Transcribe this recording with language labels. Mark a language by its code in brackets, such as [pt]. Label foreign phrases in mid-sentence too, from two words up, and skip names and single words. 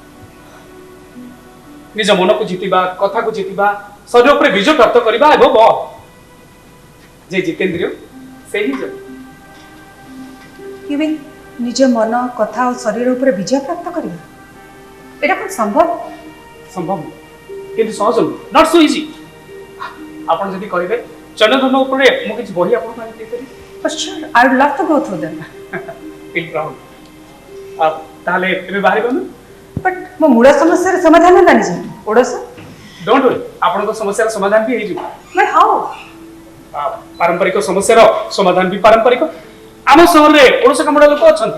[or] ନିଜ ମନକୁ ଜିତିବା, କଥାକୁ ଜିତିବା, ଶରୀର ଉପରେ ବିଜୟ ପ୍ରାପ୍ତ କରିବା ଏବଂ ଯେ ଜିତେନ୍ଦ୍ରିୟ ସେ ହିଁ ଜୟ। [en] You mean [or] ନିଜ ମନ କଥା ଆଉ ଶରୀର ଉପରେ ବିଜୟ ପ୍ରାପ୍ତ କରିବା? ଏଇଟା କ'ଣ ସମ୍ଭବ? ସମ୍ଭବ ନୁହେଁ, କିନ୍ତୁ ସହଜ ନୁହେଁ, [en] not so easy. [or] ଆପଣ ଯଦି କହିବେ ଜୈନ ଧର୍ମ ଉପରେ ମୁଁ କିଛି ବହି ଆପଣଙ୍କ ପାଇଁ ଦେଇପାରିବି? [en] But sure, I would love to go through them. feel proud. [or] ତାହେଲେ ଏବେ ବାହାରିବା ନା? But ମୋ ମୂଳ ସମସ୍ୟାର ସମାଧାନ ଜାଣିଛି ଓଡ଼ଶ। [en] don't worry, [or] ଆପଣଙ୍କ ସମସ୍ୟାର ସମାଧାନ ବି ହେଇଯିବ। [en] But how? [or] ପାରମ୍ପରିକ ସମସ୍ୟାର ସମାଧାନ ବି ପାରମ୍ପରିକ। ଆମ ସହରରେ ଓଡିଶ କାମୁଡା ଲୋକ ଅଛନ୍ତି,